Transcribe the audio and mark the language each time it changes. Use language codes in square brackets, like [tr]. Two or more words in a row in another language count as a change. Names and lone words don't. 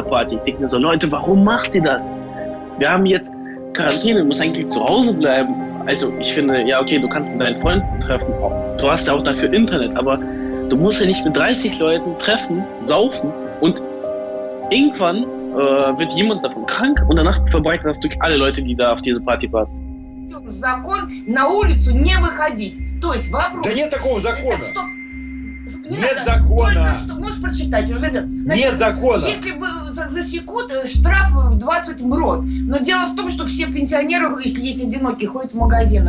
[de] Ich denke mir so, Leute, warum macht ihr das? Wir haben jetzt Quarantäne, du musst eigentlich zu Hause bleiben. Also ich finde, ja okay, du kannst mit deinen Freunden treffen, du hast ja auch dafür Internet, aber du musst ja nicht mit 30 Leuten treffen, saufen, und irgendwann wird jemand davon krank und danach verbreitet das durch alle Leute, die da auf diese Party warten. [ru] Закон на улицу не выходить. То есть вопрос... Да нет такого закона. Нет закона. Только что, можешь прочитать уже. Значит, нет закона. Если засекут, штраф в 20 МРОТ. Но дело в том, что все пенсионеры, если есть одинокие, ходят в магазины.